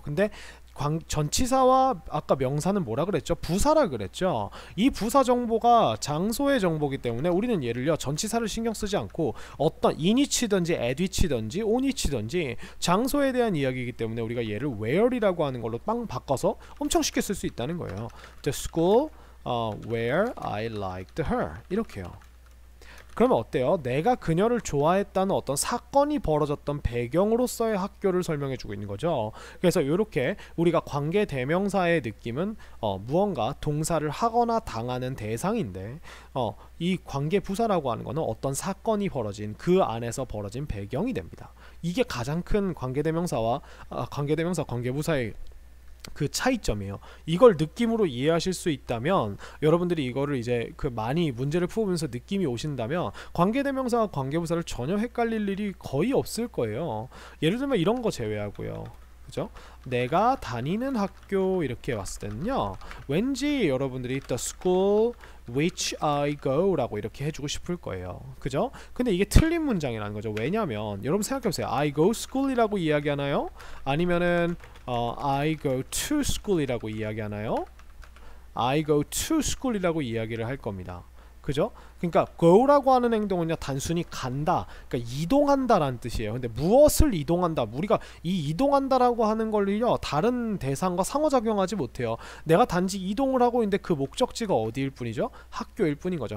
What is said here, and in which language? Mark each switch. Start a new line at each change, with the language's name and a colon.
Korean: 근데 전치사와 아까 명사는 뭐라 그랬죠? 부사라 그랬죠. 이 부사 정보가 장소의 정보이기 때문에 우리는 얘를요 전치사를 신경 쓰지 않고 어떤 in이치든지 at이치든지 on이치든지 장소에 대한 이야기이기 때문에 우리가 얘를 where이라고 하는 걸로 빵 바꿔서 엄청 쉽게 쓸 수 있다는 거예요.
English: The school where I liked her
Korean: 이렇게요. 그러면 어때요? 내가 그녀를 좋아했다는 어떤 사건이 벌어졌던 배경으로서의 학교를 설명해주고 있는 거죠. 그래서 이렇게 우리가 관계 대명사의 느낌은 무언가 동사를 하거나 당하는 대상인데 이 관계 부사라고 하는 거는 어떤 사건이 벌어진 그 안에서 벌어진 배경이 됩니다. 이게 가장 큰 관계 대명사와 관계 부사의 그 차이점이에요. 이걸 느낌으로 이해하실 수 있다면 여러분들이 이거를 이제 그 많이 문제를 풀어보면서 느낌이 오신다면 관계대명사와 관계부사를 전혀 헷갈릴 일이 거의 없을 거예요. 예를 들면 이런 거 제외하고요. 그죠? 내가 다니는 학교 이렇게 왔을 때는요 왠지 여러분들이
English: the school which I go
Korean: 라고 이렇게 해주고 싶을 거예요. 그죠? 근데 이게 틀린 문장이라는 거죠. 왜냐면 여러분 생각해보세요.
English: I go school
Korean: 이라고 이야기하나요? 아니면은
English: I go to school
Korean: 이라고 이야기하나요?
English: I go to school
Korean: 이라고 이야기를 할 겁니다. 그죠? 그러니까 go라고 하는 행동은요 단순히 간다, 그러니까 이동한다 라는 뜻이에요. 근데 무엇을 이동한다, 우리가 이 이동한다 라고 하는 걸요 다른 대상과 상호작용하지 못해요. 내가 단지 이동을 하고 있는데 그 목적지가 어디일 뿐이죠? 학교일 뿐인 거죠.